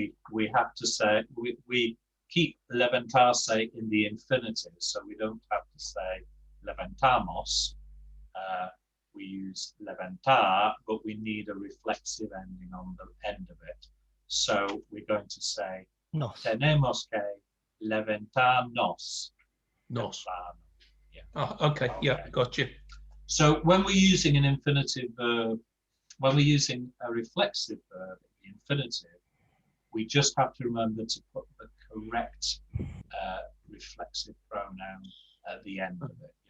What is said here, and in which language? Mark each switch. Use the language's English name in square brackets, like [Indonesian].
[English] We have to say, we keep levantarse in the infinitive, so we don't have to say levantamos. We use levantar, but we need a reflexive ending on the end of it. So we're going to say [Spanish] Nos. tenemos que levantarnos. Nos. [English] Yeah. Oh, okay. Yeah, got you. So when we're using an infinitive verb, when we're using a reflexive verb in the infinitive, we just have to remember to put the correct reflexive pronoun at the end of it.